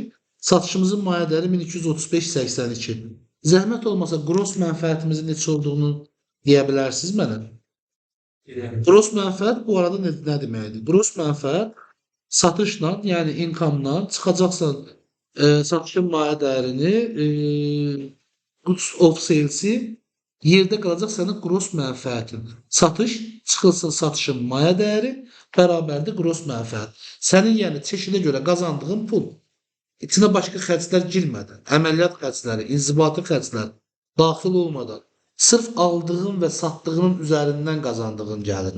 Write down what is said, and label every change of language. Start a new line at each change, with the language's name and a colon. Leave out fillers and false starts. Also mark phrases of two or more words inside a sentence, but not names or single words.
Azerbaijani: Satışımızın maya dəyəri 1235.82. Zəhmət olmasa gross mənfəətimizin neçə olduğunu deyə bilərsiniz mənə? Gross mənfəət bu arada nə deməkdir? Gross mənfəət satışla, yəni income-la çıxacaqsan satışın maya dəyərini,
English: goods of sales-i
Azerbaijani: yerdə qalacaq sənin gross mənfəətin. Satış çıxılsın satışın maya dəyəri bərabərdir gross mənfəət. Sənin yəni çeşidə görə qazandığın pul. İçinə başqa xərclər girmədən, əməliyyat xərcləri, inzibati xərclər daxil olmadan sırf aldığın və satdığının üzərindən qazandığın gəlirin.